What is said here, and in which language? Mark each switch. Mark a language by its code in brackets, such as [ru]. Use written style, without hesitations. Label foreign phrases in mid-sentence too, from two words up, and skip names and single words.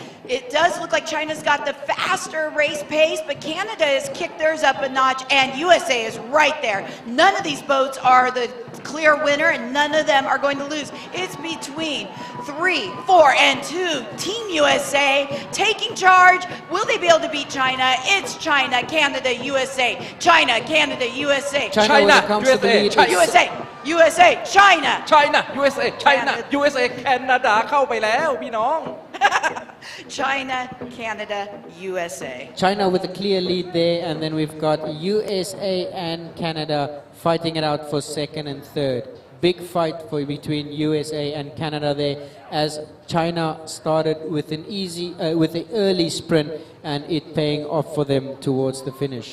[en] It does look like China's got the faster race pace, but Canada has kicked theirs up a notch, and USA is right there. None of these boats are the clear winner, and none of them are going to lose. It's between 3, 4, and 2. Team USA taking charge. Will they be able to beat China? It's China, Canada, USA. China, Canada, USA. China, USA, USA, USA, China. China, USA, China, USA, [th] Canada เข้าไปแล้วพี่น้อง [en] China, Canada, USA. China with a clear lead there, and then we've got USA and Canada fighting it out for second and third. Big fight between USA and Canada there, as China started with an with an early sprint, and it paying off for them towards the finish.